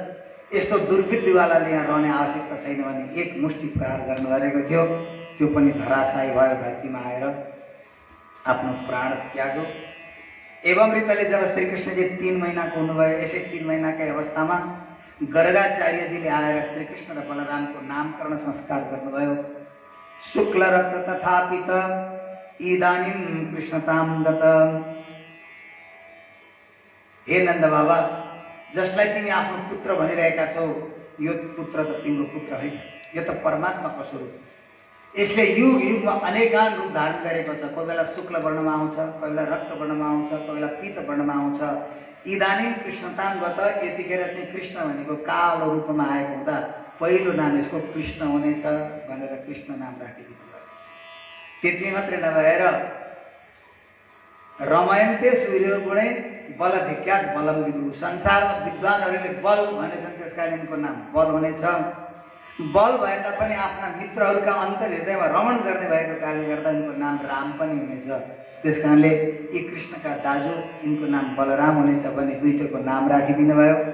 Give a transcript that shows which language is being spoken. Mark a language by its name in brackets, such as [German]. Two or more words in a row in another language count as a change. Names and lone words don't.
[Nepali] यस्तो दुर्बुद्धिवालाले यहाँ रहने आवश्यकता छैन भने एक मुष्टि प्रहार गर्नु गरेको थियो, त्यो पनि धराशायी भयो, धरतीमा आएर आफ्नो प्राण त्याग्यो। एवं रीतले जब श्रीकृष्णजी 3 महिनाको हुनुभयो, यसै 3 महिनाकै अवस्थामा गर्गाचार्यजीले आएर श्रीकृष्ण र बलरामको नामकरण संस्कार गर्नुभयो। [Sanskrit] शुक्ल रक्त तथा पित इदानीं कृष्णताम दत। [Nepali] हे नन्द बाबा, जसलाई तिमी आफ्नो पुत्र भनिरहेका छौ, यो पुत्र त तिम्रो पुत्र होइन, यो त परमात्माको स्वरूप। यसले युग युगमा अनेकान रूप धारण गरेको छ। कोही बेला शुक्ल वर्णमा आउँछ, कोही बेला रक्त वर्णमा आउँछ, कोही बेला पीत वर्णमा आउँछ। [Sanskrit] इदानीं कृष्णताम गत, [Nepali] यतिखेर चाहिँ कृष्ण भनेको कालो रूपमा आएको हुँदा पहिलो नाम यसको कृष्ण हुनेछ भनेर कृष्ण नाम राखिदिनु भयो। त्यति मात्रै नभएर [Sanskrit] रमयन्ते सूर्य गुणे बल धिक्यात बलम विदु, [Nepali] संसारमा विद्वानहरूले बल भनेछन्, त्यस कारण यिनको नाम बल हुनेछ। बल भए तापनि आफ्ना मित्रहरूका अन्तर हृदयमा रमण गर्ने भएको कारणले गर्दा यिनको नाम राम पनि हुनेछ। त्यस कारणले यी कृष्णका दाजु, यिनको नाम बलराम हुनेछ भने दुईटैको नाम राखिदिनु भयो।